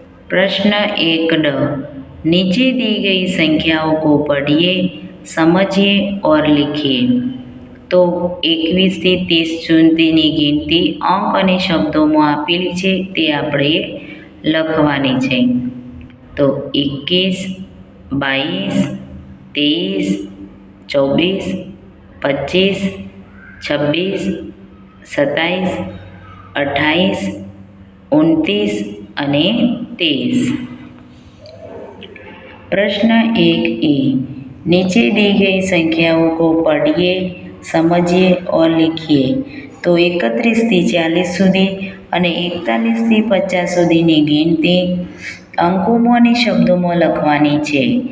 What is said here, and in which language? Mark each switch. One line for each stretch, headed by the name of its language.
Hindi: प्रश्न 1 ड नीचे दी गई संख्याओं को पढ़िए, समझिए और लिखिए.
Gujarati: तो 21 થી 30 સુધીની ગિનતી અંક અને શબ્દોમાં આપેલી છે તે આપણે લખવાની છે. તો 21 22 23 24 25 26 27 28 29 અને 23.
Hindi: प्रश्न 1 ए नीचे दी गई संख्याओं को पढ़िए, समझिए और लिखिए.
Gujarati: तो 31 થી 40 સુધી અને 41 થી 50 સુધીની ગિનતી અંકોમાં અને શબ્દોમાં લખવાની છે.